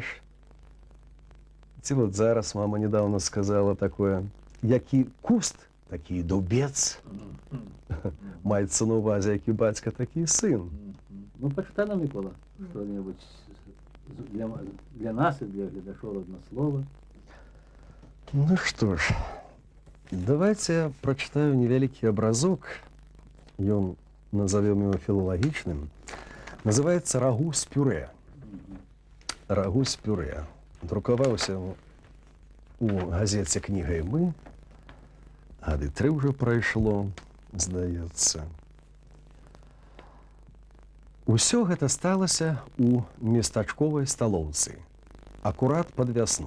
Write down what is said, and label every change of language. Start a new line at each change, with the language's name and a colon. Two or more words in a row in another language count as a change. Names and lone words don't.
Belarusian: Ці вот зараз мама недавно сказала такое, які куст, такі дубец. Маецца на увазе, які бацька, такі сын. Ну, пачытай нам, Микола, што-небудзь для нас і для гледачоў родна слова.
Russian: Ну что ж, давайте я прочитаю
Belarusian: невялікі абразок. Ён,
Russian: назовем его филологичным. Называется «Рагу с пюре». «Рагу с пюре».
Belarusian: Друкаваўся у газеце «Кніга і мы». Гады 3 уже прайшло, здаецца. Усё гэта сталася у местачковай сталоўцы, акурат пад вясну.